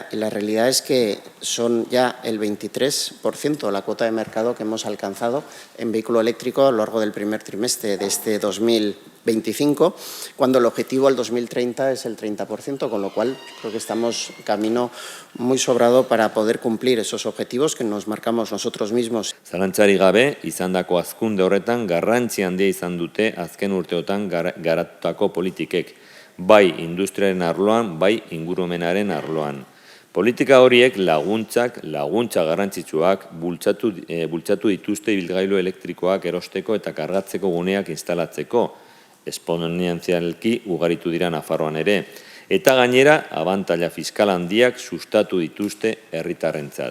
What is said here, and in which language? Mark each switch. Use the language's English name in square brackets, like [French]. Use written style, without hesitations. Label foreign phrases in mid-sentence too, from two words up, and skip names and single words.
[Spanish] Y la realidad es que son ya el 23% de la cuota de mercado que hemos alcanzado en vehículo eléctrico a lo largo del primer trimestre de este 2025, cuando el objetivo al 2030 es el 30%, con lo cual creo que estamos camino muy sobrado para poder cumplir esos objetivos que nos marcamos nosotros mismos. [Basque] Zalantzarik gabe, izandako hazkunde horretan garrantzi handia izan dute azken urteotan garatutako politikek, bai industriaren arloan, bai ingurumenaren arloan. Politika horiek laguntza garrantzitsuak bultzatu dituzte ibilgailu elektrikoak erosteko eta kargatzeko guneak instalatzeko, esponentzialki ugaritu dira Nafarroan ere, eta gainera abantaila fiskal handiak sustatu dituzte herritarrentzat.